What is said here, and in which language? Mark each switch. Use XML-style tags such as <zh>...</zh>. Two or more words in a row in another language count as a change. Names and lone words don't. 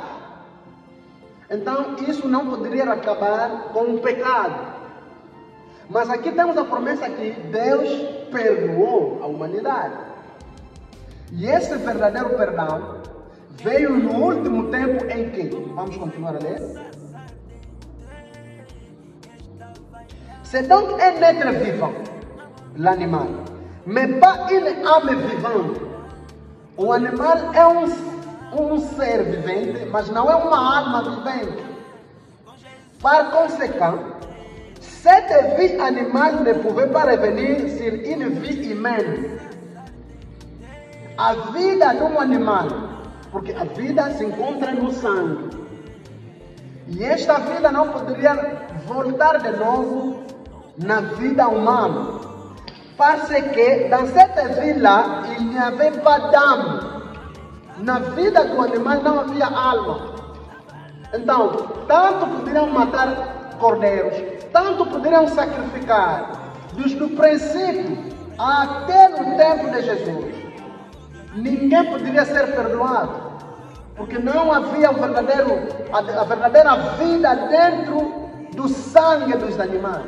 <pt>Então isso não poderia acabar com o pecado. Mas aqui temos a promessa que Deus perdoou a humanidade. E esse verdadeiro perdão veio no último tempo em que, vamos continuar a ler.</pt> <fr>C'est donc un être vivant, l'animal, mais pas une âme vivante.</fr> <pt>O animal é um ser vivente, mas não é uma alma vivente.</pt> <fr>Par conséquent, cette vie animale ne pouvait pas revenir sur une vie humaine.</fr> <pt>A vida de um animal, porque a vida se encontra no sangue, e esta vida não poderia voltar de novo na vida humana,</pt> <fr>parce que dans cette vie-là, il n'y avait pas d'âme.</fr> <pt>Na vida do animal não havia alma. Então, tanto poderiam matar cordeiros, tanto poderiam sacrificar, desde o princípio até no tempo de Jesus, ninguém poderia ser perdoado, porque não havia a verdadeira vida dentro do sangue dos animais.</pt>